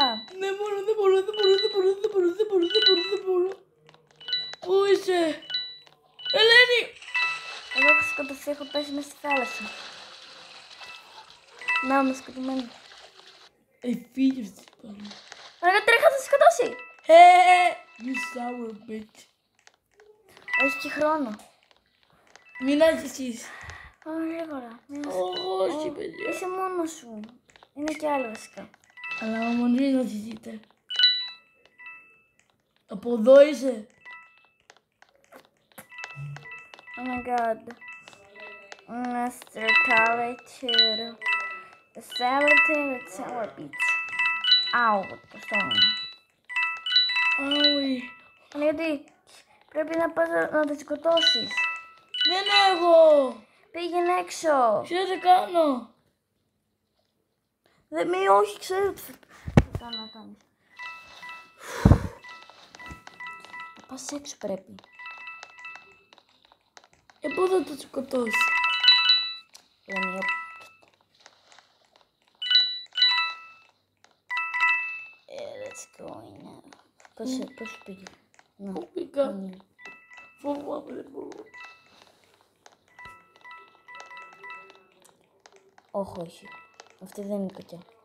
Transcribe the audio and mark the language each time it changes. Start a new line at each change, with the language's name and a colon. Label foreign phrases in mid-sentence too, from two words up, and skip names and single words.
Greek: Δεν μπορώ. Πού είσαι. Ελένη. Εγώ έχω σκοτωθεί, έχω πέσει μέσα στη θάλασσα. Να είμαι σκοτωμένη. Φύγε αυτή πάλι. Παναγιώτη, τρέχα, θα σε σκοτώσει.
English: You sour bitch.
Greek: Έχει και χρόνο. Μην άρχισεις. Πάμε γρήγορα. Όχι, παιδιά. Είσαι μόνος σου. Είναι κι άλλο βασικά. Αλλά όμως μην άρχισετε. Από εδώ είσαι.
English: Oh my god. Mr. Solitude. The Solitude with Sour Beach.
Greek: Άου, το στόμα. Άουι. Γιατί πρέπει να πας να τη σκοτώσεις. Δεν έχω. Πήγαινε έξω. Τι θα κάνω. Όχι, ξέρω τι θα κάνω να κάνεις. Να πας έξω πρέπει. Πού θα το σκοτώσει. Λένε,
English: let's go now.
Greek: Πώς πήγε. Πού πήγα. Φοβάμαι, δεν μπορώ. Όχι. Αυτή δεν είναι κακιά.